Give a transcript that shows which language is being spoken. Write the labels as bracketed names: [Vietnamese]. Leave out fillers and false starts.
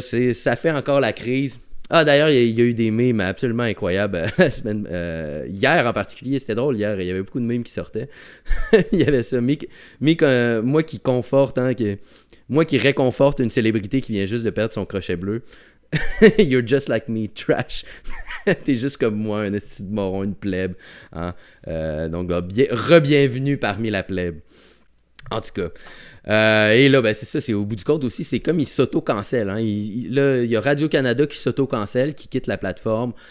[French] Ça fait encore la crise. Ah, d'ailleurs, il y a eu des memes absolument incroyables la semaine, hier en particulier. C'était drôle hier. Il y avait beaucoup de memes qui sortaient. Il y avait ça. Moi qui conforte, moi qui réconforte une célébrité qui vient juste de perdre son crochet bleu. [English] You're just like me, trash. [French] T'es juste comme moi, un esti de moron, une plèbe. Hein? Donc, re-bienvenue parmi la plèbe. En tout cas. Et là, ben c'est ça, c'est au bout du compte aussi, c'est comme ils s'auto-cancellent. Hein. Là, il y a Radio-Canada qui s'auto-cancelle, qui quitte la plateforme.